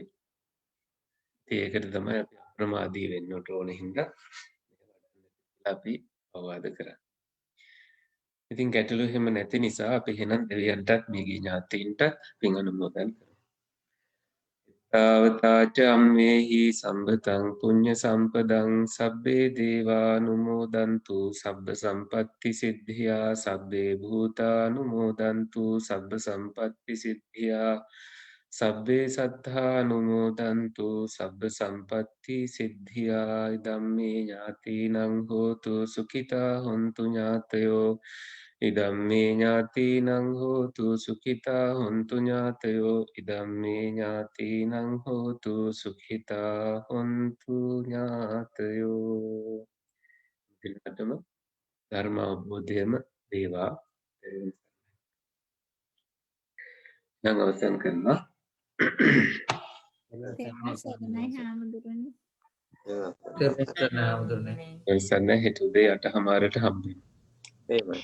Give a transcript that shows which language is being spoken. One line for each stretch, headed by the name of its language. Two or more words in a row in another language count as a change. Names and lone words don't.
Sinhala: ඒකට තමයි අපි අප්‍රමාදී වෙන්න ඕන හින්දා අපි අවවාද කරන්නේ. ඉතින් ගැටලු එහෙම නැති නිසා අපි එහෙනම් දෙවියන්ටත් මේගේ ඥාතීන්ට පින් අනුමෝදන් කරමු.
Pali: තාවතාච අම්මේහි සම්බතං පුඤ්ඤ සම්පදං සබ්බේ දේවානුමෝදන්තු සබ්බ සම්පත්ති සිද්ධියා සබ්බේ භූතානුමෝදන්තු සබ්බ සම්පත්ති සිද්ධියා සබ්බේ සත්තා අනුමෝදන්තු සබ්බ සම්පත්ති සිද්ධියා ඉදම්මේ ඥාතිනං හෝතු සුඛිතා හොන්තු ඥාතයෝ ඉදම්මේ ඥාතිනං හෝතු සුඛිතා හොන්තු ඥාතයෝ ඉදම්මේ ඥාතිනං හෝතු සුඛිතා හොන්තු ඥාතයෝ
Sinhala: පිළිගන්නම ධර්ම අවබෝධයම වේවා නම් අවසන් කරනවා තෙරුවන් සරණයි හාමුදුරනේ. තෙරුවන් සරණයි හාමුදුරනේ. එසන්න හෙට උදේ 8:00ට හම්බෙන්න.